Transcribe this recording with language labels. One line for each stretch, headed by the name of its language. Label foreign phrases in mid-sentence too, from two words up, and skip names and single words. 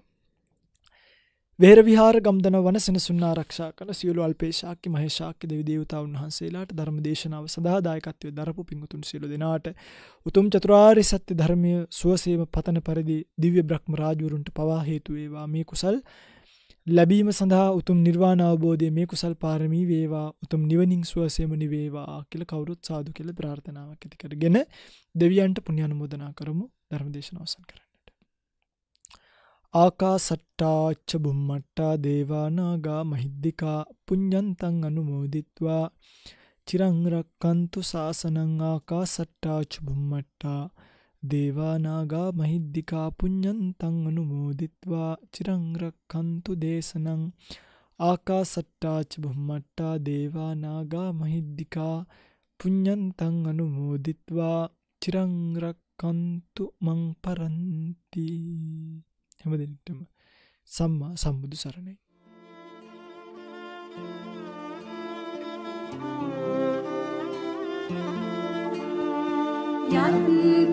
Sinhala: වෙහෙර විහාර ගම්දන වන සෙනසුන් ආරක්ෂා කළ සියලු අල්පේශාක්‍ය මහේශාක්‍ය දෙවි දේවතාවුන් වහන්සේලාට ධර්ම දේශනාව සඳහා දායකත්වයේ දරපු පින්වතුන් සියලු දෙනාට උතුම් චතුරාර්ය සත්‍ය ධර්මයේ සුවසේම පතන පරිදි දිව්‍ය බ්‍රහ්ම රාජවරුන්ට පවා හේතු වේවා. මේ කුසල් ලැබීම සඳහා උතුම් නිර්වාණ අවබෝධයේ මේ කුසල් පාරමී වේවා, උතුම් නිවනින් සුවසේම නිවේවා කියලා කවුරුත් සාදු කියලා ප්‍රාර්ථනාවක් ඇති කරගෙන දෙවියන්ට පුණ්‍ය අනුමෝදනා කරමු. ධර්ම දේශනාව අවසන් කරන්නට.
Pali: ආකාසට්ටා ච බුම්මට්ටා දේවා නාග මහිද්దికා පුඤ්ඤන්තං අනුමෝදිත්වා චිරං රක්칸තු ශාසනං. ආකාසට්ටා ච බුම්මට්ටා දේවා නාග මහිද්దికා පුඤ්ඤන්තං අනුමෝදිත්වා චිරං රක්칸තු දේශනං. ආකාසට්ටා ච බුම්මට්ටා දේවා නාග මහිද්దికා පුඤ්ඤන්තං අනුමෝදිත්වා චිරං රක්칸තු මං පරන්ති.
Sinhala: හැමදෙනාටම සම්මා සම්බුදු සරණයි. යත්